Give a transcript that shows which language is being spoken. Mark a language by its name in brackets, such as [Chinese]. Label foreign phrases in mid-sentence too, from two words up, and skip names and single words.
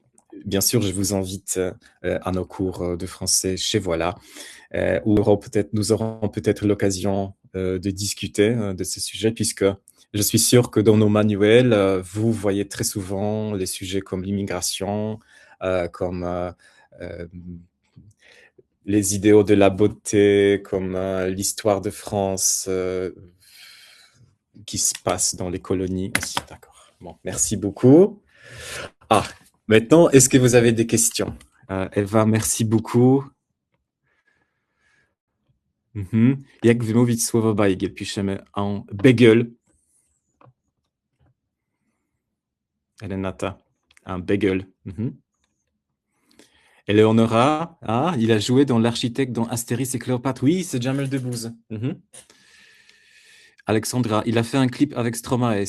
[French] Et bien sûr, je vous invite à nos cours de français chez Voilà, où nous aurons peut-être l'occasion de discuter de ces sujets, puisque je suis sûr que dans nos manuels, vous voyez très souvent les sujets comme l'immigration, comme euh, les idéaux de la beauté, comme l'histoire de France qui se passe dans les colonies aussi. D'accord. Bon, merci beaucoup. Ah, maintenant, est-ce que vous avez des questions? Eva, merci beaucoup. [Polish] Jak wymówić słowo bajgiel? [French] Piszemy en bagel. Renata, un bagel. Eleonora, ah, il a joué dans l'architecte dans Astérix et Cléopâtre. Oui, c'est Jamel Debbouze. Alexandra, il a fait un clip avec Stromae.